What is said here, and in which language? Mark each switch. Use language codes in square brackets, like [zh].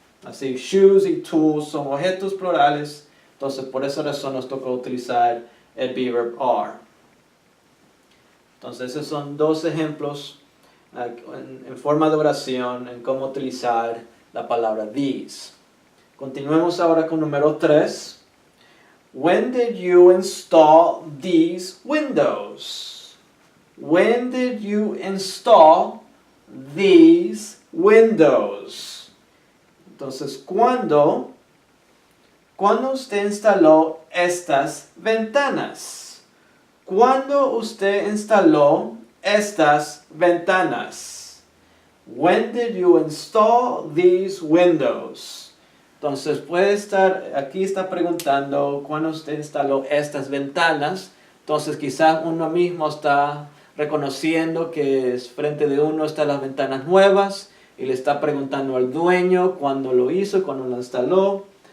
[es] Así, shoes y tools son objetos plurales, entonces por esa razón nos toca utilizar el verb are. Entonces esos son dos ejemplos en forma de oración en cómo utilizar la palabra these. Continuemos ahora con número 3. [en] When did you install these windows? When did you install these windows? [es] Entonces, ¿cuándo ¿Cuándo usted instaló estas ventanas? ¿Cuándo usted instaló estas ventanas? [en] When did you install these windows? [es] Entonces puede estar, aquí está preguntando cuándo usted instaló estas ventanas. Entonces quizás uno mismo está reconociendo que frente de uno están las ventanas nuevas y le está preguntando al dueño cuándo lo hizo, cuándo lo instaló.